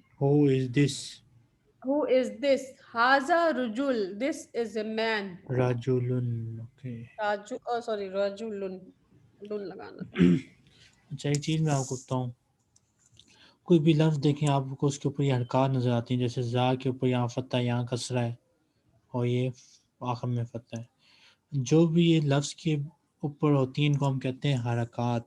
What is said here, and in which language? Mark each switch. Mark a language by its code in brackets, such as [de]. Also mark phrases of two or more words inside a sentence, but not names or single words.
[en] Who is this? Who is this? [ar] هذا رجل. [en] This is a man. [ar] Rajulun. Okay. [en] Raju. Oh, sorry. Rajulun. [hi] Lun लगाना था. अच्छा, एक चीज़ मैं आपको बताऊँ. कोई भी लफ्ज़ देखें आपको उसके ऊपर ये हरकत नज़र आती है. जैसे जा के ऊपर यहाँ फतह, यहाँ कसरा है और ये आखिर में फतह है. जो भी ये लफ्ज़ के ऊपर होती हैं इनको हम कहते हैं हरकत.